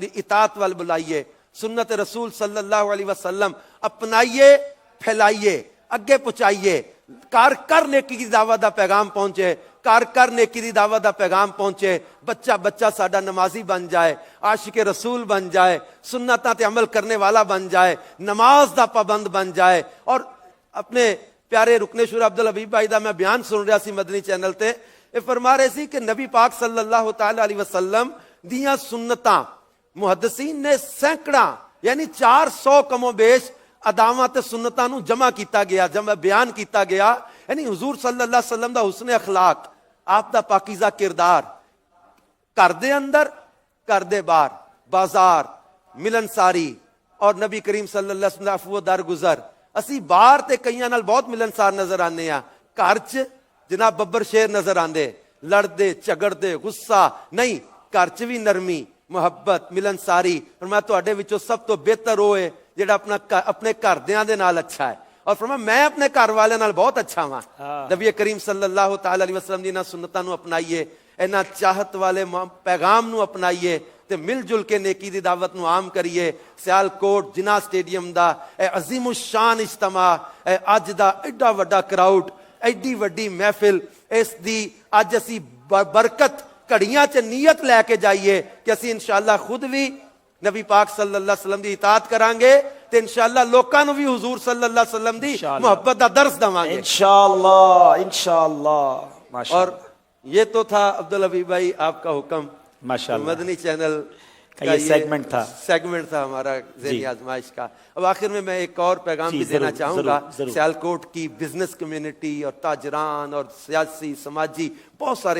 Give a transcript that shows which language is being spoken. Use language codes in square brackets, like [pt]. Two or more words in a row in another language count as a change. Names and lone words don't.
[pa] دی اطاعت وال بلائیے سنت رسول [ar] صلی اللہ علیہ وسلم [pa] اپنائیے پھیلائیے اگے پہنچائیے کر نیکی کی دعوت دا پیغام پہنچے کر نیکی دی دعوت دا پیغام پہنچے بچہ ساڈا نمازی بن جائے عاشق رسول بن جائے سنتاں تے عمل کرنے والا بن جائے نماز دا پابند بن جائے اور اپنے پیارے رکن شورا عبدالحبیب بھائی دا میں بیان سن رہا سی مدنی چینل تے اے فرما رہے سی کہ نبی پاک [ar] صلی اللہ تعالی علیہ وسلم [pa] دیاں سنتاں محدثین نے سینکڑاں یعنی 400 کم و بیش اداواں تے سنتاں نو جمع کیتا گیا جمع بیان کیتا گیا یعنی حضور [ar] صلی اللہ علیہ وسلم [pa] دا حسن اخلاق آپ دا پاکیزہ کردار گھر دے اندر گھر دے باہر بازار ملنساری اور نبی کریم [ar] صلی اللہ علیہ وسلم [pa] دا عفو درگزر اسی باہر تے کئیاں نال بہت ملنسار نظر آنے ہیں گھر چ جناب ببر شیر نظر آندے لڑدے جھگڑدے غصہ نہیں گھر چ بھی نرمی محبت ملنساری فرمایا تواڈے وچوں سب تو بہتر ہوئے جڑا اپنے گھر دیاں دے نال اچھا ہے اور فرمایا میں اپنے گھر والے نال بہت اچھا ہاں نبی کریم [ar] صلی اللہ تعالی علیہ وسلم [pa] دی انہاں سنتاں نو اپنائیے انہاں چاہت والے پیغام نو اپنائیے تے مل جل کے نیکی دی دعوت نو عام کریے سیالکوٹ جناح سٹیڈیم دا اے عظیم الشان اجتماع اے اج دا ایڈا وڈا کراؤڈ ایڈی وڈی محفل اس دی اج اسی برکت کڑیاں چ نیت لے کے جائیے کہ اسی انشاءاللہ خود بھی نبی پاک [ar] صلی اللہ علیہ وسلم [pa] دی اطاعت کرانگے تے انشاءاللہ لوکاں نو بھی حضور [ar] صلی اللہ علیہ وسلم [pa] دی محبت دا درس دواں گے انشاءاللہ [ur] اور یہ تو تھا عبدالحبیب بھائی آپ کا حکم ماشاءاللہ مدنی چینل کا یہ سیگمنٹ تھا ہمارا ذہنی آزمائش کا اب آخر میں ایک اور پیغام بھی دینا چاہوں گا سیالکوٹ کی [en] business community [ur] اور تاجران اور سیاسی سماجی بہت سارے